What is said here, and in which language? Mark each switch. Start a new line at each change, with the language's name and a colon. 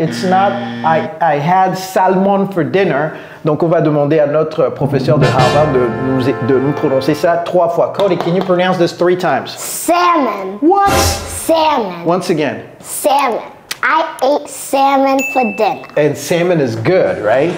English: It's not I had salmon for dinner.
French: Donc, on va demander à notre professeur de Harvard de nous prononcer ça 3 fois.
English: Cody, can you pronounce this 3 times? Salmon. What? Salmon. Once again. Salmon. I ate salmon for dinner. And salmon is good, right?